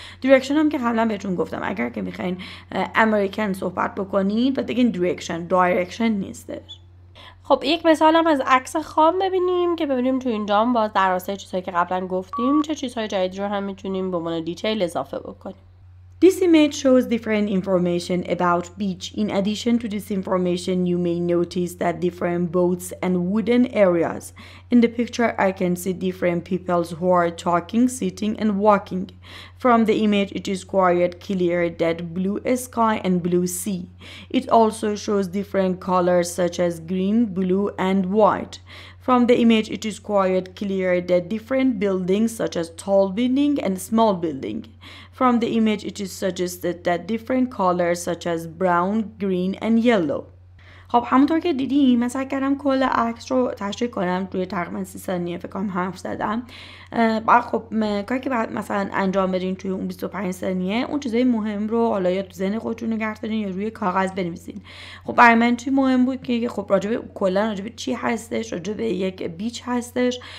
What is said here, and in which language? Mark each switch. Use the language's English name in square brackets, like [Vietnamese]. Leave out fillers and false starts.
[Persian] direction هم که قبلا بهتون گفتم اگر که میخواین امریکن صحبت بکنید و بگین direction نیستش. خب یک مثال هم از عکس خام ببینیم که ببینیم تو اینجا هم باز در راستای چیزهایی که قبلا گفتیم چه چیزهای جدیدی رو هم میتونیم به عنوان دیتیل اضافه بکنیم. [English] This image shows different information about beach. In addition to this information, you may notice that different boats and wooden areas. In the picture, I can see different people who are talking, sitting, and walking. From the image, it is quite clear that blue sky and blue sea. It also shows different colors such as green, blue, and white. From the image, it is quite clear that different buildings such as tall building and small building. From the image, it is suggested that different colors such as brown, green, and yellow. [Persian] خب همونطور که دیدیم من سعی کردم کل عکس رو تشریح کنم توی تقریبا 30 ثانیه فکر کنم حرف زدم. بعد خب کاری که بعد مثلا انجام بدین توی اون 25 ثانیه اون چیزای مهم رو حالا یا تو ذهن خودتون نگه دارین یا روی کاغذ بنویسین. خب برای من چی مهم بود که خب راجع به کلا راجع به چی هستش، راجع به یک بیچ هستش.